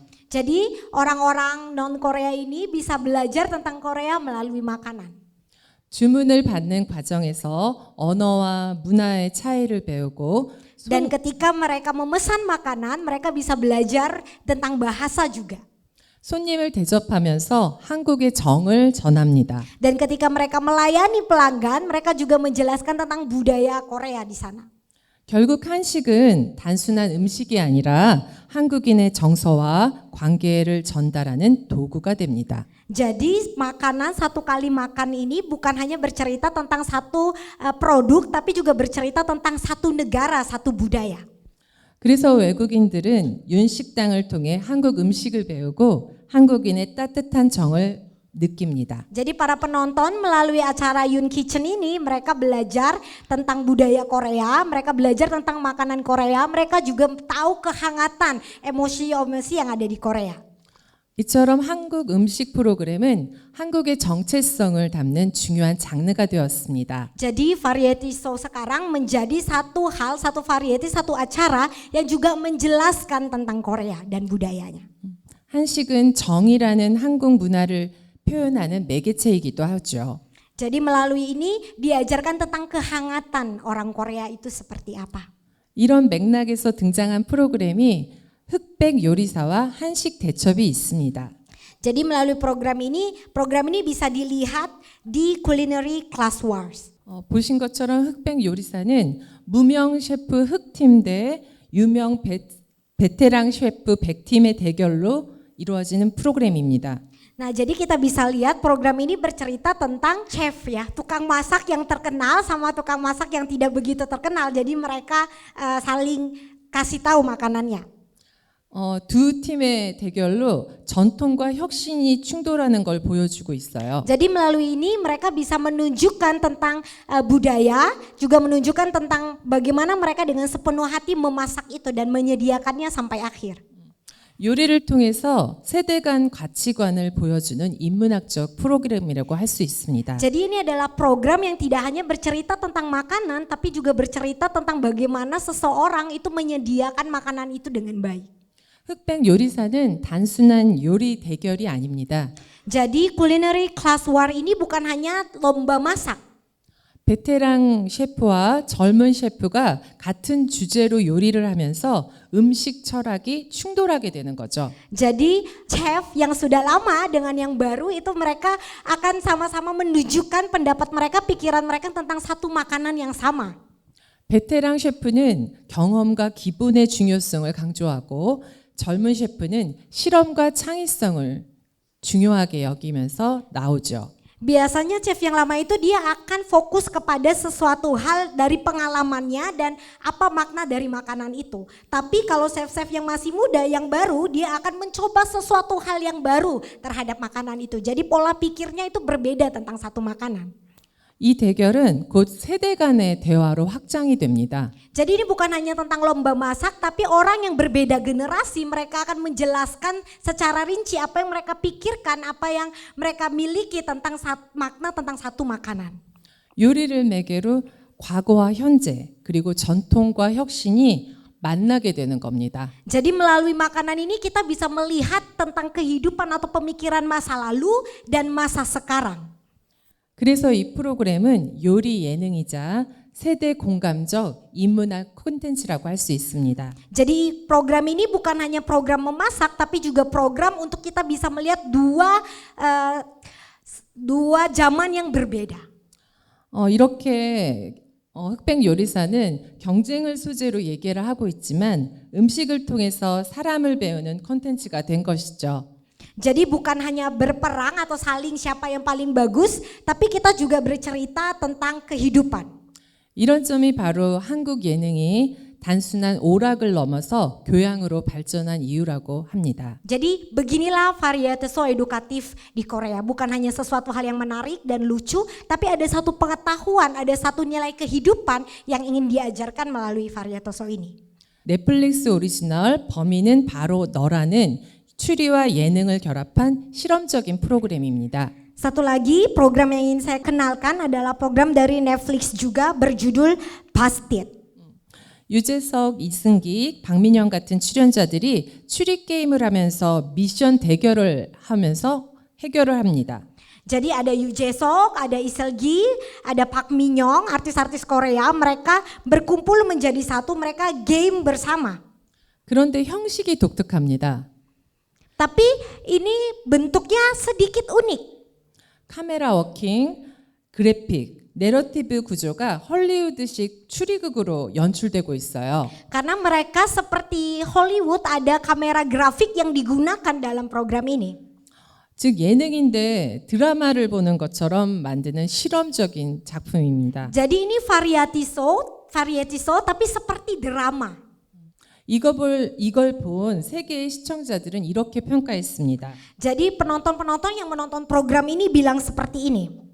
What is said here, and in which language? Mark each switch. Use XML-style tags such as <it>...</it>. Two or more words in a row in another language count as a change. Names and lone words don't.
<id>Jadi orang-orang non-Korea ini bisa belajar tentang Korea melalui makanan.</id> <ko>주문을 받는 과정에서 언어와 문화의 차이를 배우고</ko> <id>Dan ketika mereka memesan makanan, mereka bisa belajar tentang bahasa juga.</id> <ko>손님을 대접하면서 한국의 정을 전합니다.</ko> <id>Dan ketika mereka melayani pelanggan, mereka juga menjelaskan tentang budaya Korea di sana.</id> <ko>결국 한식은 단순한 음식이 아니라 한국인의 정서와 관계를 전달하는 도구가 됩니다.</ko> <id>Jadi makanan satu kali makan ini bukan hanya bercerita tentang satu produk, tapi juga bercerita tentang satu negara, satu budaya.</id> <ko>그래서 외국인들은 윤식당을 통해 한국 음식을 배우고 한국인의 따뜻한 정을 느낍니다.</ko> <id>Jadi para penonton melalui acara Yun Kitchen ini mereka belajar tentang budaya Korea, mereka belajar tentang makanan Korea, mereka juga tahu kehangatan emosi-emosi yang ada di Korea.</id> <ko>이처럼 한국 음식 프로그램은 한국의 정체성을 담는 중요한 장르가 되었습니다.</ko> <id>Jadi</id> <en>variety show</en> <id>sekarang menjadi satu hal, satu variety, satu acara yang juga menjelaskan tentang Korea dan budayanya.</id> <ko>한식은 정이라는 한국 문화를 표현하는 매개체이기도 하죠.</ko> <id>Jadi melalui ini diajarkan tentang kehangatan orang Korea itu seperti apa.</id> <ko>이런 맥락에서 등장한 프로그램이 흑백 요리사와 한식 대첩이 있습니다.</ko> <id>Jadi melalui program ini bisa dilihat di Culinary Class Wars.</id> <ko>보신 것처럼 흑백 요리사는 무명 셰프 흑팀 대 유명 베테랑 셰프 백팀의 대결로 이루어지는 프로그램입니다.</ko> <id>Nah, jadi kita bisa lihat program ini bercerita tentang chef ya, tukang masak yang terkenal sama tukang masak yang tidak begitu terkenal. Jadi mereka saling kasih tahu makanannya.</id> <ko>두 팀의 대결로 전통과 혁신이 충돌하는 걸 보여주고 있어요.</ko> <id>Jadi melalui ini mereka bisa menunjukkan tentang budaya, juga menunjukkan tentang bagaimana mereka dengan sepenuh hati memasak itu dan menyediakannya sampai akhir.</id> <ko>요리를 통해서 세대 간 가치관을 보여주는 인문학적 프로그램이라고 할 수 있습니다.</ko> <id>Jadi ini adalah program yang tidak hanya bercerita tentang makanan, tapi juga bercerita tentang bagaimana seseorang itu menyediakan makanan itu dengan baik.</id> <ko>흑백 요리사는 단순한 요리 대결이 아닙니다.</ko> <id>Jadi Culinary Class War ini bukan hanya lomba masak.</id> <ko>베테랑 셰프와 젊은 셰프가 같은 주제로 요리를 하면서 음식 철학이 충돌하게 되는 거죠.</ko> <id>Jadi chef yang sudah lama dengan yang baru itu mereka akan sama-sama menunjukkan pendapat mereka, pikiran mereka tentang satu makanan yang sama.</id> <ko>베테랑 셰프는 경험과 기본의 중요성을 강조하고 젊은 셰프는 실험과 창의성을 중요하게 여기면서 나오죠.</ko> <id>Biasanya chef yang lama itu dia akan fokus kepada sesuatu hal dari pengalamannya dan apa makna dari makanan itu. Tapi kalau chef-chef yang masih muda, yang baru, dia akan mencoba sesuatu hal yang baru terhadap makanan itu. Jadi pola pikirnya itu berbeda tentang satu makanan.</id> <ko>이 대결은 곧 세대 간의 대화로 확장이 됩니다.</ko> <id>Jadi ini bukan hanya tentang lomba masak, tapi orang yang berbeda generasi mereka akan menjelaskan secara rinci apa yang mereka pikirkan, apa yang mereka miliki tentang makna tentang satu makanan.</id> <ko>요리를 매개로 과거와 현재 그리고 전통과 혁신이 만나게 되는 겁니다.</ko> <id>Jadi melalui makanan ini kita bisa melihat tentang kehidupan atau pemikiran masa lalu dan masa sekarang.</id> <ko>그래서 이 프로그램은 요리 예능이자 세대 공감적 인문학 콘텐츠라고 할 수 있습니다.</ko> <id>Jadi program ini bukan hanya program memasak, tapi juga program untuk kita bisa melihat dua zaman yang berbeda.</id> <ko>이렇게 흑백 요리사는 경쟁을 소재로 얘기를 하고 있지만 음식을 통해서 사람을 배우는 콘텐츠가 된 것이죠.</ko> <id>Jadi bukan hanya berperang atau saling siapa yang paling bagus, tapi kita juga bercerita tentang kehidupan.</id> <ko>이런 점이 바로 한국 예능이 단순한 오락을 넘어서 교양으로 발전한 이유라고 합니다.</ko> <id>Jadi beginilah</id> <en>variety show</en> <id>edukatif di Korea. Bukan hanya sesuatu hal yang menarik dan lucu, tapi ada satu pengetahuan, ada satu nilai kehidupan yang ingin diajarkan melalui</id> <en>variety show</en> <id>ini.</id> <ko>넷플릭스 오리지널 범인은 바로 너라는 추리와 예능을 결합한 실험적인 프로그램입니다.</ko> <id>Satu lagi program yang ingin saya kenalkan adalah program dari Netflix juga berjudul Busted.</id> <ko>유재석, 이승기, 박민영 같은 출연자들이 추리 게임을 하면서 미션 대결을 하면서 해결을 합니다.</ko> <id>Jadi ada Yu Jae-sok, ada Lee Seul-gi, ada Park Min-young, artis-artis Korea, mereka berkumpul menjadi satu, mereka game bersama.</id> <ko>그런데 형식이 독특합니다.</ko> <id>Tapi ini bentuknya sedikit unik.</id> <ko>카메라 워킹, 그래픽, 내러티브 구조가 헐리우드식 추리극으로 연출되고 있어요.</ko> <id>Karena mereka seperti Hollywood, ada kamera grafik yang digunakan dalam program ini.</id> <ko>즉 예능인데 드라마를 보는 것처럼 만드는 실험적인 작품입니다.</ko> <id>Jadi ini</id> <en>variety show</en> <id>tapi seperti drama.</id> <ko>이걸 본 세계의 시청자들은 이렇게 평가했습니다.</ko> <id>Jadi penonton-penonton yang menonton program ini bilang seperti ini.</id>